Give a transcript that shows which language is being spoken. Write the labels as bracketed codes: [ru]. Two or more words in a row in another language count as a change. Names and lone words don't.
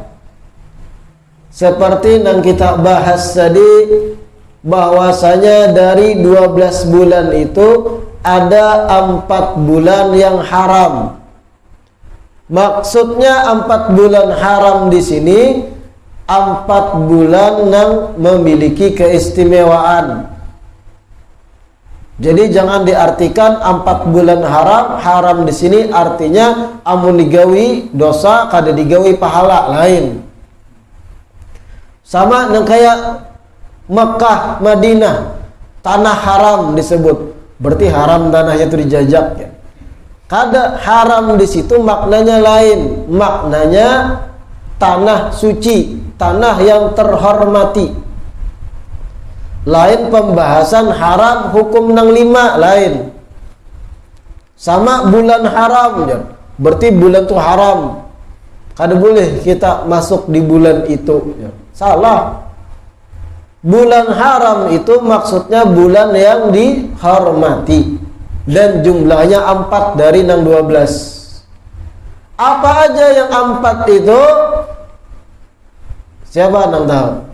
[id] Seperti yang kita bahas tadi, bahwasanya dari 12 bulan itu ada 4 bulan yang haram. Maksudnya 4 bulan haram di sini 4 bulan yang memiliki keistimewaan. Jadi jangan diartikan 4 bulan haram di sini artinya [bjn] amun digawi dosa kada digawi pahala lain. [id] Sama dengan kayak Mekah, Madinah, tanah haram disebut. Berarti haram tanahnya itu dijajak ya. Kada haram di situ maknanya lain. Maknanya tanah suci, tanah yang terhormati. Lain pembahasan haram hukum nang 5 lain. Sama bulan haram ya. Berarti bulan itu haram. Kada boleh kita masuk di bulan itu ya. Salah. Bulan haram itu maksudnya bulan yang dihormati dan jumlahnya 4 dari 12. Apa aja yang 4 itu? Siapa yang tahu?